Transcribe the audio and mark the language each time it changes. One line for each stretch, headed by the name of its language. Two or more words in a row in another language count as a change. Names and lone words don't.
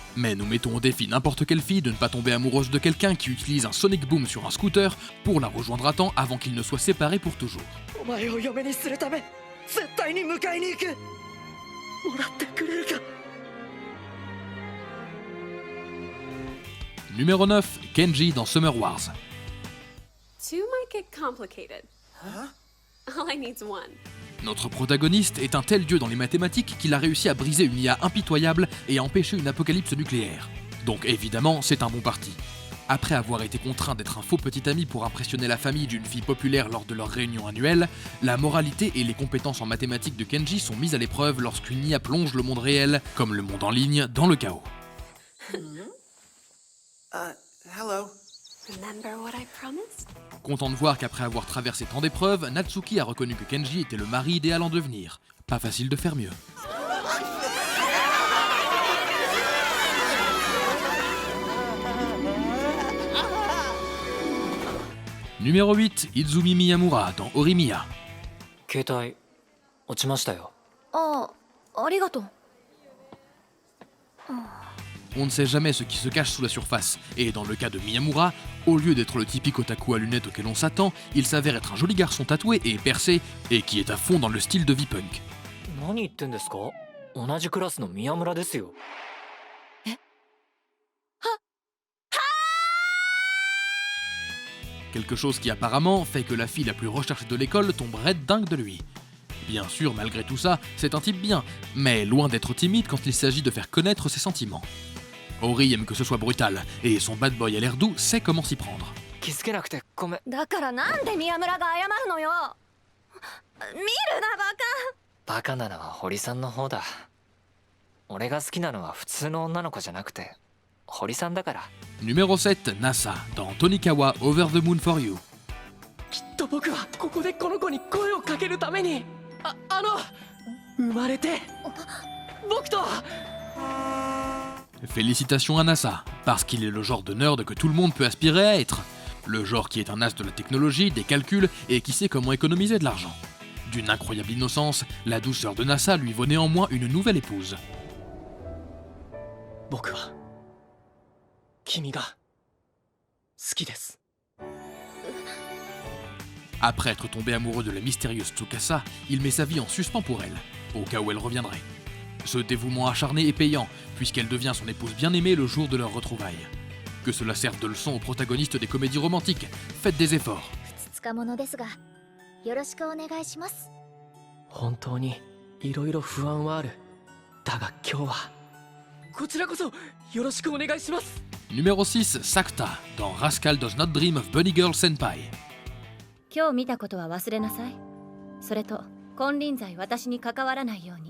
French: Mais nous mettons au défi n'importe quelle fille de ne pas tomber amoureuse de quelqu'un qui utilise un Sonic Boom sur un scooter pour la rejoindre à temps avant qu'ils ne soient séparés pour toujours. Numéro 9, Kenji dans Summer Wars.
English: Two might get complicated. Huh? All I need's one.
French: Notre protagoniste est un tel dieu dans les mathématiques qu'il a réussi à briser une IA impitoyable et à empêcher une apocalypse nucléaire. Donc évidemment, c'est un bon parti. Après avoir été contraint d'être un faux petit ami pour impressionner la famille d'une fille populaire lors de leur réunion annuelle, la moralité et les compétences en mathématiques de Kenji sont mises à l'épreuve lorsqu'une IA plonge le monde réel, comme le monde en ligne, dans le chaos.
English: Hello. Remember what I promised?
French: Content de voir qu'après avoir traversé tant d'épreuves, Natsuki a reconnu que Kenji était le mari idéal en devenir. Pas facile de faire mieux. Numéro 8, Izumi Miyamura dans Horimiya.
Japanese: 携帯落ちましたよ。ありがとう。
French: On ne sait jamais ce qui se cache sous la surface, et dans le cas de Miyamura, au lieu d'être le typique otaku à lunettes auquel on s'attend, il s'avère être un joli garçon tatoué et percé, et qui est à fond dans le style de V-Punk.
Japanese: 何言ってんですか？同じクラスの宮村ですよ。
French: Quelque chose qui apparemment fait que la fille la plus recherchée de l'école tomberait dingue de lui. Bien sûr, malgré tout ça, c'est un type bien, mais loin d'être timide quand il s'agit de faire connaître ses sentiments. Ori aime que ce soit brutal, et son
English: bad boy
French: à l'air doux sait comment s'y prendre.
Japanese: 気づけなくてごめん。だからなんで宮村が謝るのよ。見るなバカ。バカなのは堀さんの方だ。俺が好きなのは普通の女の子じゃなくて堀さんだから。
French: Numéro 7, Nasa, dans Tonikawa Over the Moon for You.
Japanese: きっと僕はここでこの子に声をかけるために生まれて僕と。
French: Félicitations à Nasa, parce qu'il est le genre de nerd que tout le monde peut aspirer à être. Le genre qui est un as de la technologie, des calculs, et qui sait comment économiser de l'argent. D'une incroyable innocence, la douceur de Nasa lui vaut néanmoins une nouvelle épouse.
Japanese: 僕は君が好きです。
French: Après être tombé amoureux de la mystérieuse Tsukasa, il met sa vie en suspens pour elle, au cas où elle reviendrait. Ce dévouement acharné est payant, puisqu'elle devient son épouse bien-aimée le jour de leur retrouvailles. Que cela serve de leçon aux protagonistes des comédies romantiques, faites des efforts.
Japanese: 本当にいろいろ不安はある。だが今日はこちらこそよろしくお願いします。
French: Numéro 6, Sakta, dans Rascal Does Not Dream of Bunny Girl Senpai.
Japanese: 今日見たことは忘れなさい。それと金輪際私に関わらないように。